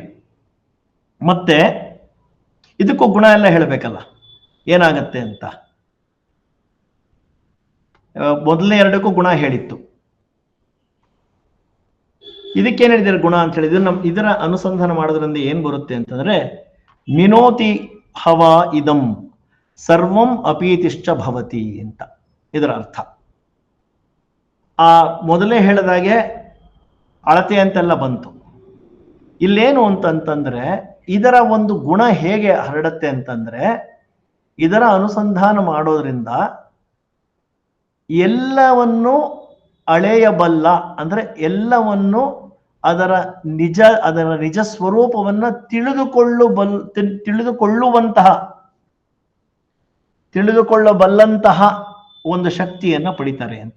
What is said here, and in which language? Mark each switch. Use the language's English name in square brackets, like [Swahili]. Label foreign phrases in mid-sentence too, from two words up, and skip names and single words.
[Kannada] ಮತ್ತೆ ಇದಕ್ಕೂ ಗುಣ ಎಲ್ಲ ಹೇಳಬೇಕಲ್ಲ, ಏನಾಗತ್ತೆ ಅಂತ. ಮೊದಲನೇ 2ಕ್ಕೂ ಗುಣ ಹೇಳಿತ್ತು, ಇದಕ್ಕೇನ್ ಹೇಳಿದ್ದಾರೆ ಗುಣ ಅಂತ ಹೇಳಿದ್ರೆ, ಇದರ ಅನುಸಂಧಾನ ಮಾಡೋದ್ರಿಂದ ಏನ್ ಬರುತ್ತೆ ಅಂತಂದ್ರೆ, [Sanskrit] ಮಿನೋತಿ ಹವಾ ಇದಂ ಸರ್ವಂ ಅಪೀತಿಶ್ಚ ಭವತಿ [Kannada] ಅಂತ ಇದರ ಅರ್ಥ. ಆ ಮೊದಲೇ ಹೇಳಿದಾಗೆ ಅಳತೆ ಅಂತೆಲ್ಲ ಬಂತು. ಇಲ್ಲೇನು ಅಂತಂತಂದ್ರೆ ಇದರ ಒಂದು ಗುಣ ಹೇಗೆ ಹರಡತ್ತೆ ಅಂತಂದ್ರೆ, ಇದರ ಅನುಸಂಧಾನ ಮಾಡೋದ್ರಿಂದ ಎಲ್ಲವನ್ನು ಅಳೆಯಬಲ್ಲ, ಅಂದ್ರೆ ಎಲ್ಲವನ್ನು ಅದರ ನಿಜ ಸ್ವರೂಪವನ್ನ ತಿಳಿದುಕೊಳ್ಳಬಲ್ಲಂತಹ ಒಂದು ಶಕ್ತಿಯನ್ನ ಪಡಿತಾರೆ ಅಂತ.